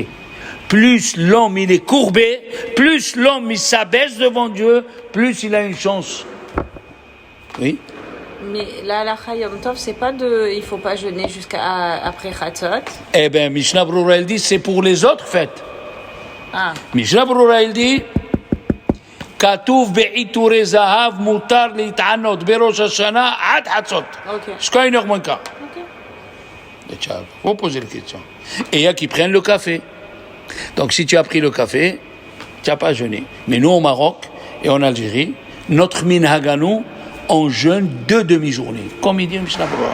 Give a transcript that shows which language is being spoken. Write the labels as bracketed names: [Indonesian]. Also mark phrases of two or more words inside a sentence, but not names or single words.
[French] Plus l'homme il est courbé, plus l'homme il s'abaisse devant Dieu, plus il a une chance. Oui. Mais la halakha Yom Tov, c'est pas il faut pas jeûner jusqu'à après Chatzot. Eh bien, Mishnah Brura, elle dit, c'est pour les autres fêtes. Ah. Mishnah Brura, elle dit, [Hebrew] כתוב בעיטורי זהב מותר להתענות בראש השנה עד חצות. [French] Jusqu'à 1h moins quart. Il faut poser la question. Et il y a qui prennent le café. Donc si tu as pris le café, tu n'as pas jeûné. Mais nous au Maroc et en Algérie, notre minhaganou, on jeûne 2 demi-journées. Comme il dit Mishnah Brura.